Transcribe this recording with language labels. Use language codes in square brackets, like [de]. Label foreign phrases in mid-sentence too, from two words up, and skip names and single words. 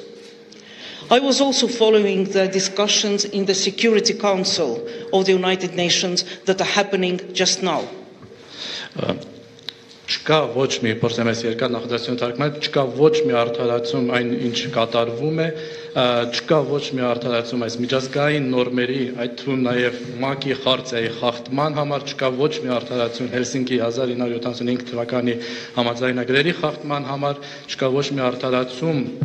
[en] I was also following the discussions in the Security Council of the United Nations that are happening just now. [hy] Չկա ոչ մի փորձեմ ես երկար նախադասություն թարգմանել, չկա ոչ մի արդարացում այն ինչ կատարվում է, չկա ոչ մի արդարացում այս միջազգային նորմերի, այդ թվում նաև ՄԱԿ-ի խարտիայի խախտման համար, չկա ոչ մի արդարացում Հելսինկի 1975 թվականի համաձայնագրերի խախտման համար, չկա ոչ մի արդարացում